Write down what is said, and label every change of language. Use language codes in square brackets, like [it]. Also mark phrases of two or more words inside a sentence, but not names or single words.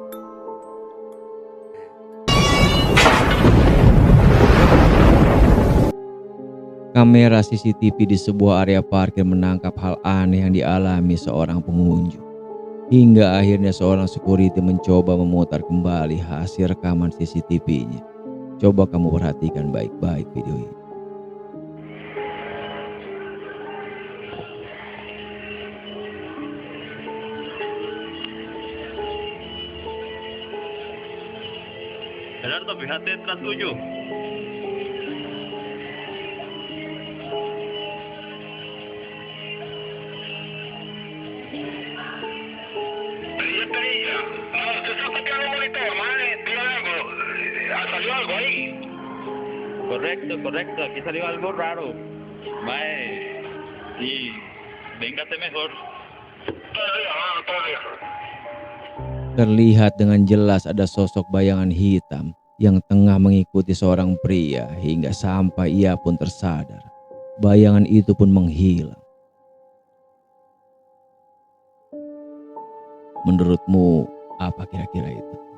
[id] Kamera CCTV di sebuah area parkir menangkap hal aneh yang dialami seorang pengunjung. Hingga akhirnya seorang security mencoba memutar kembali hasil rekaman CCTV-nya. Coba kamu perhatikan baik-baik video ini. [es] Gerardo, fíjate detrás tuyo. ¿Usted está copiando el monitor, mae? Dígame algo. ¿Salió algo ahí? Correcto, aquí salió algo raro. Mae, y véngate mejor. Todavía. [id] Terlihat dengan jelas ada sosok bayangan hitam yang tengah mengikuti seorang pria hingga sampai ia pun tersadar. Bayangan itu pun menghilang. Menurutmu apa kira-kira itu?